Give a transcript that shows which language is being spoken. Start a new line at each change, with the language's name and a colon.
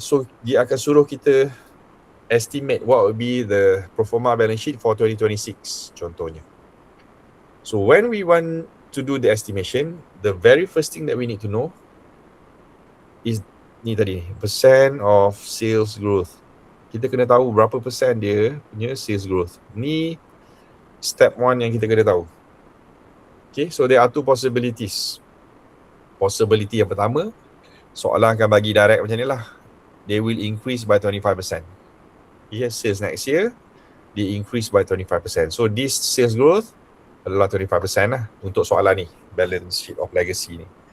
Malay: So dia akan suruh kita
English: estimate what will be the pro forma balance sheet for 2026
Malay: contohnya.
English: So when we want to do the estimation, the very first thing that we need to know is
Malay: ni tadi,
English: percent of sales growth.
Malay: Kita kena tahu berapa persen dia punya sales growth. Ni step 1 yang kita kena tahu.
English: Okay, so there are two possibilities.
Malay: Possibility yang pertama, soalan akan bagi direct macam ni lah.
English: They will increase by 25%. Yes, sales next year, they increase by 25%. So this sales growth
Malay: adalah 25% lah untuk soalan ni,
English: balance sheet of legacy ni.